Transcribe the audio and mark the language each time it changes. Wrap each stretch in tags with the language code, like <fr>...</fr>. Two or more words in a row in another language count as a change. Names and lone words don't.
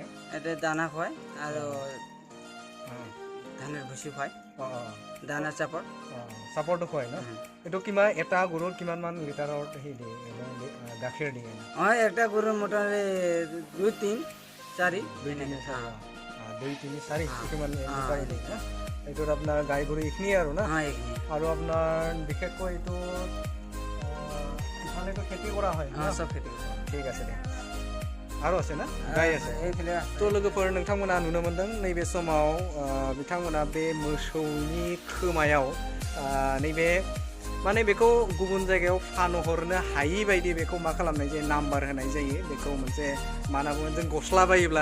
<as>এটা দানা খুৱাই আৰু ধানৰ ভুচি খুৱাই দানা চাপৰটো খুৱাই ন এইটো কিমান এটা গৰুৰ কিমান মান লিটাৰৰ সেই দিয়ে গাখীৰ দিয়ে একটা গৰুৰ মোটামুটি 2-3-4 কিমান লিটাৰ দিয়ে এইটোত আপোনাৰ গাই গৰু এইখিনিয়ে আৰু না আৰু আপোনাৰ বিশেষকৈ এইটো ইফালেতো খেতি কৰা হয় চব খেতি ঠিক আছে দে আৰু আছে না গাই আছে তো</as> <brx>लोगोफोर नोंथांमोना नुनो मोनदों नैबे समाव बिथांमोना बे मोसौनि खोमायाव नैबे माने बेखौ गुबुन जायगायाव फानहरनो हायि बायदि बेखौ मा खालामनाय जायो नाम्बार होनाय जायो बेखौ मोनसे मा होनना बुङो जों गस्ला बायोब्ला</brx>